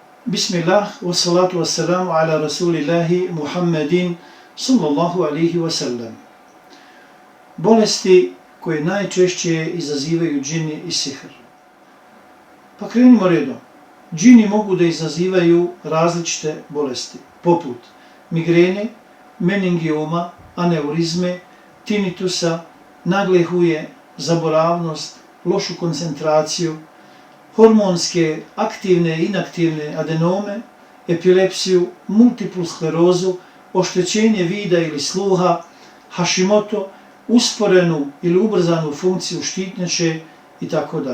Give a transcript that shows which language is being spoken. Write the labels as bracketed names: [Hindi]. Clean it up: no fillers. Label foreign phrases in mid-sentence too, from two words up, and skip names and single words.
[Arabic] بسم الله، والصلاة والسلام على رسول الله محمد صلى الله عليه وسلم. [Bosnian] Bolesti koje najčešće izazivaju džini i sihr. Pa krenimo redom. Džini mogu da izazivaju različite bolesti, poput migrene, meningioma, aneurizme, tinitusa, nagle huje, zaboravnost, lošu koncentraciju, hormonske, aktivne i inaktivne adenome, epilepsiju, multiplu sklerozu, oštećenje vida ili sluha, Hashimoto, usporenu ili ubrzanu funkciju štitnjače itd.